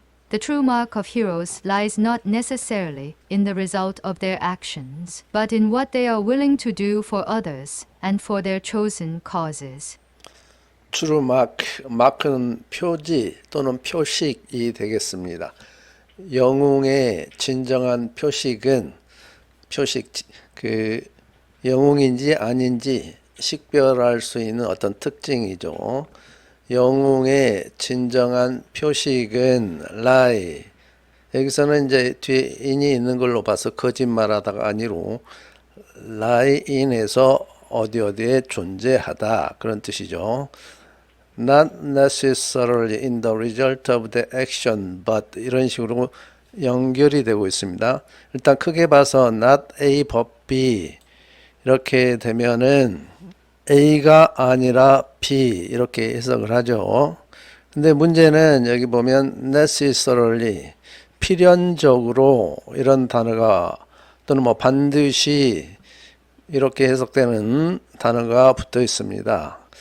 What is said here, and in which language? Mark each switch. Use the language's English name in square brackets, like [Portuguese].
[English] The true mark of heroes lies not necessarily in the result of their actions, but in what they are willing to do for others and for their chosen causes. [Korean] true 마크는 표지 또는 표식이 되겠습니다. 영웅의 진정한 표식은 그 영웅인지 아닌지 식별할 수 있는 어떤 특징이죠. 영웅의 진정한 표식은 lie. 여기서는 이제 뒤에 in이 있는 걸로 봐서 거짓말하다가 아니로 [English] lie in [Korean] 에서 어디에 존재하다 그런 뜻이죠. [English] Not necessarily in the result of the action, but [Korean] 이런 식으로 연결이 되고 있습니다. 일단 크게 봐서 [English] not A but B [Korean] 이렇게 되면은 A가 아니라 B 이렇게 해석을 하죠. 근데 문제는 여기 보면 necessarily 필연적으로 이런 단어가 또는 뭐 반드시 이렇게 해석되는 단어가 붙어 있습니다.